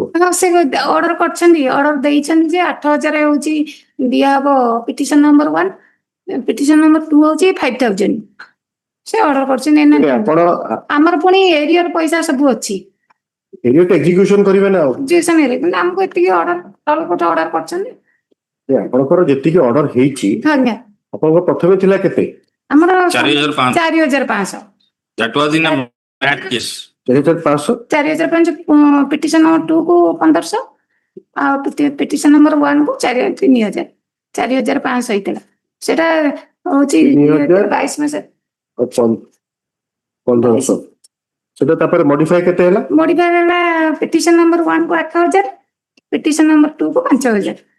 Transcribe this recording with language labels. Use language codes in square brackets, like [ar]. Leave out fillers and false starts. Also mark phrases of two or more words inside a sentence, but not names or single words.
[or] ସେ ଅର୍ଡର କରିଛନ୍ତି ଅର୍ଡର ଦେଇଛନ୍ତି ଯେ 8,000 ହଉଛି ଦିଆହବ [en] petition number [or] 1 [en] petition number [or] 2 ହଉଛି 5,000 ସେ ଅର୍ଡର କରିଛନ୍ତି ଆମର ପୁଣି ଏରିୟର ପଇସା ସବୁ ଅଛି [en] arrear execution [or] କରିବେ ନା କିନ୍ତୁ ଆମକୁ ଏତିକି ଅର୍ଡର କରିଛନ୍ତି ଆପଣଙ୍କର ଯେତିକି ଅର୍ଡର ହେଇଛି ଆପଣଙ୍କର ପ୍ରଥମେ ଥିଲା କେତେ ଆମର 4,500 [en] That was in a bad case. [or] 4,500 [en] petition number [or] 2 କୁ 1,500 ଆଉ [en] petition number [or] 1 କୁ 3,000 4,500 ହେଇଥିଲା ସେଟା ହଉଛି 22 ମାସ 1,500 ସେଟା ତାପରେ ମଡିଫାଇ କେତେ ହେଲା ମଡିଫାଇ ହେଲା [en] petition number [or] 1 କୁ 8,000 [en] petition number [or] 2 କୁ 5,000